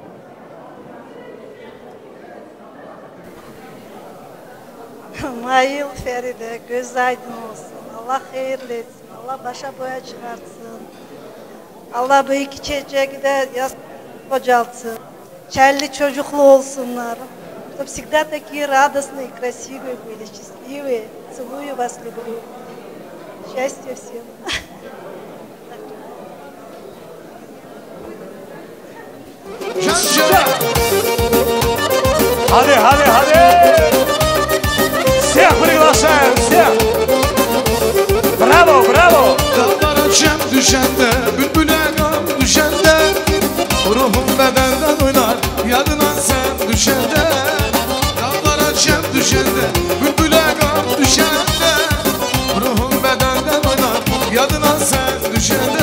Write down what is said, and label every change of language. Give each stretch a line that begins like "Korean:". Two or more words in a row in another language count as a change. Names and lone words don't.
Turkish: Mayıl Feride, göz aydın olsun. Allah hayırlı etsin. Allah başa boya çıkartsın. Allah bu iki çiçeği de kocaltsın. Çelli çocuklu olsunlar.
Russian: Чтобы всегда такие радостные, красивые были, счастливые. Целую вас, люблю. Счастья всем.
Turkish: Hadi hadi hadi.
Russian: Всех приглашаем, всех.
Turkish: Bravo, bravo. Dağlara şem düşende, bülbüle gam düşende, ruhum bedenden oynar, yadına sen düşende. Dağlara şem düşende, bülbüle gam düşende, ruhum bedenden oynar, yadına sen düşende.